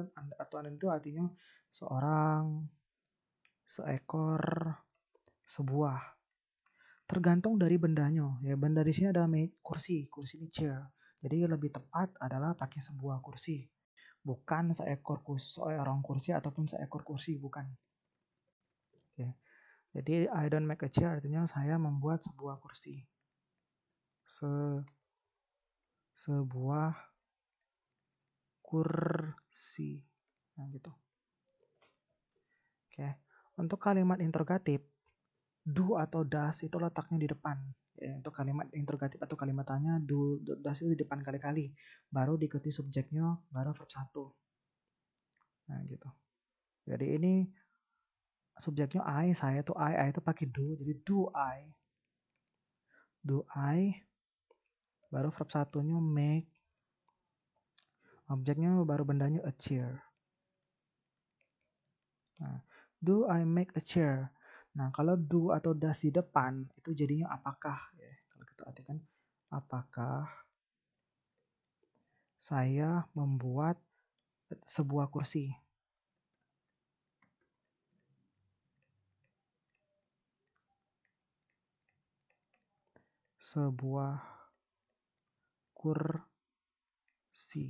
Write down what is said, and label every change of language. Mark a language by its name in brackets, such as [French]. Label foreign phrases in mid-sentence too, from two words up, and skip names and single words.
[Indonesian] Atau an itu artinya seorang, seekor, sebuah. Tergantung dari bendanya. Ya, benda di sini adalah kursi ini chair. Jadi lebih tepat adalah pakai sebuah kursi. Bukan seorang kursi ataupun seekor kursi, bukan. Oke. Jadi [English] I don't make a chair [Indonesian] artinya saya membuat sebuah kursi. Sebuah kursi. Nah, gitu. Oke. Untuk kalimat interrogatif, do atau does itu letaknya di depan. Ya, untuk kalimat interrogatif atau kalimat tanya, [English] do, does [Indonesian] itu di depan kali-kali. Baru diikuti subjeknya, baru verb 1. Nah, gitu. Jadi ini subjeknya I, saya tuh I itu pakai do. [English] Jadi do I. Do I. [Indonesian] Baru verb 1-nya make. Objeknya baru bendanya [English] a chair. Nah, do I make a chair? [Indonesian] Nah, kalau do atau does di depan itu jadinya apakah ya. Kalau kita artikan apakah saya membuat sebuah kursi. Sebuah kursi.